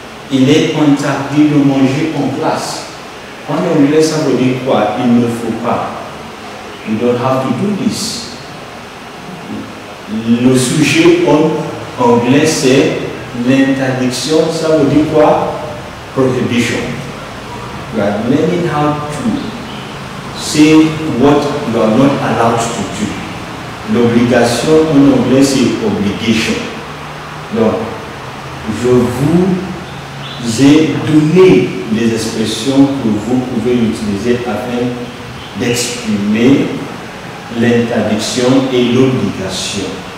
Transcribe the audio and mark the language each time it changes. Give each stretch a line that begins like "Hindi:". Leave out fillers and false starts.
French: Il est interdit de manger en classe. En anglais, ça veut dire quoi? Il ne faut pas.
English: You don't have to do this.
French: Le sujet en anglais, c'est l'interdiction. Ça veut dire quoi? Prohibition.
English: You are learning how to say what you are not allowed to do.
French: L'obligation en anglais, c'est obligation. Donc, je vous ai donné les expressions que vous pouvez utiliser afin d'exprimer l'interdiction et l'obligation.